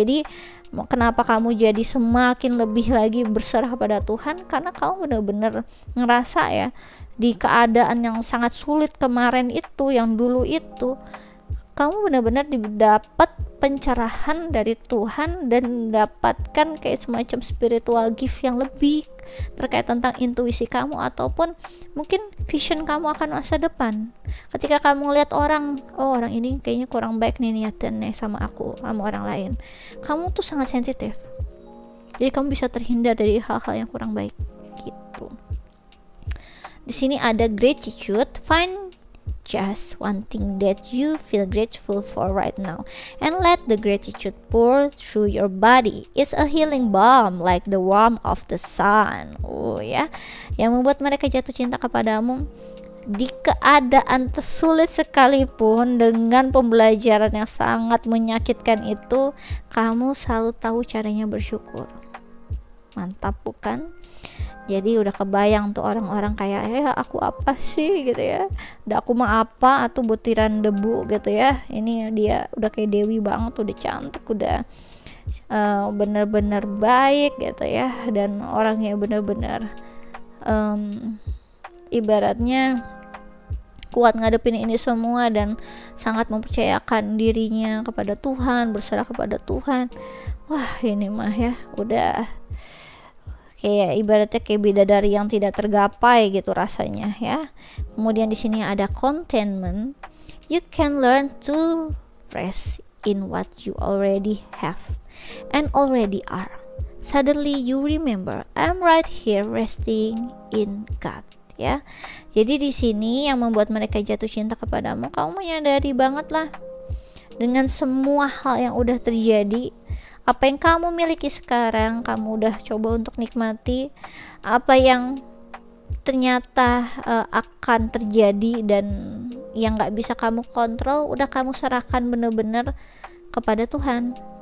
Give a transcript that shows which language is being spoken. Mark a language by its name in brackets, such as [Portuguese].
[Indonesian] Jadi kenapa kamu jadi semakin lebih lagi berserah pada Tuhan, karena kamu benar-benar ngerasa ya di keadaan yang sangat sulit kemarin itu, yang dulu itu, kamu benar-benar dapat pencerahan dari Tuhan dan dapatkan kayak semacam spiritual gift yang lebih terkait tentang intuisi kamu ataupun mungkin vision kamu akan masa depan. Ketika kamu lihat orang, orang ini kayaknya kurang baik nih niatannya sama aku, sama orang lain, kamu tuh sangat sensitif, jadi kamu bisa terhindar dari hal-hal yang kurang baik gitu. Di sini ada gratitude. [English] Find just one thing that you feel grateful for right now and let the gratitude pour through your body. It's a healing balm like the warmth of the sun. [Indonesian] Yang membuat mereka jatuh cinta kepadamu di keadaan tersulit sekalipun, dengan pembelajaran yang sangat menyakitkan itu, kamu selalu tahu caranya bersyukur. Mantap bukan? Jadi udah kebayang tuh orang-orang kayak aku apa sih gitu ya, aku mah apa atau butiran debu gitu ya, ini dia udah kayak Dewi banget, udah cantik, udah benar-benar baik gitu ya, dan orangnya benar-benar ibaratnya kuat ngadepin ini semua dan sangat mempercayakan dirinya kepada Tuhan, berserah kepada Tuhan. Wah, ini mah ya udah kayak ibaratnya kayak bidadari yang tidak tergapai gitu rasanya ya. Kemudian di sini ada contentment. [English] You can learn to rest in what you already have and already are. Suddenly you remember, I'm right here resting in God. [Indonesian] Ya, jadi di sini yang membuat mereka jatuh cinta kepadamu, kamu menyadari banget lah dengan semua hal yang udah terjadi, apa yang kamu miliki sekarang, kamu udah coba untuk nikmati apa yang ternyata akan terjadi dan yang nggak bisa kamu kontrol, udah kamu serahkan bener-bener kepada Tuhan.